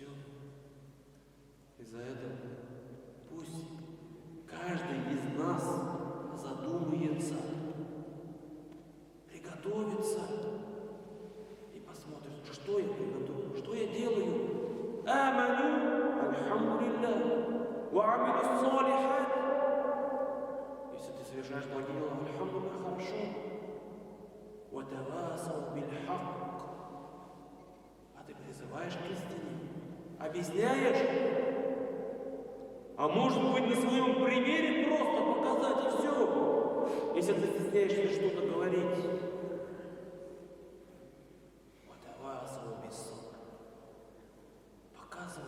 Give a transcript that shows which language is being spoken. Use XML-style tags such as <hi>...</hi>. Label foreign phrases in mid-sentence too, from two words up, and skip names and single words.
<ru>Из-за этого пусть каждый из нас задумается, приготовится и посмотрит, что я приготовил, что я делаю.</ru> <ar>آمنوا الحمد لله وعملوا الصالحات.</ar> <ru>Если ты совершаешь благие дела, альхамдулилля, хорошо.</ru> <ar>وتواصوا بالحق.</ar> <ru>А ты призываешь к истине, объясняешь, а может быть на своем примере просто показать и все, если ты стесняешься что-то говорить. Показывай.</ru>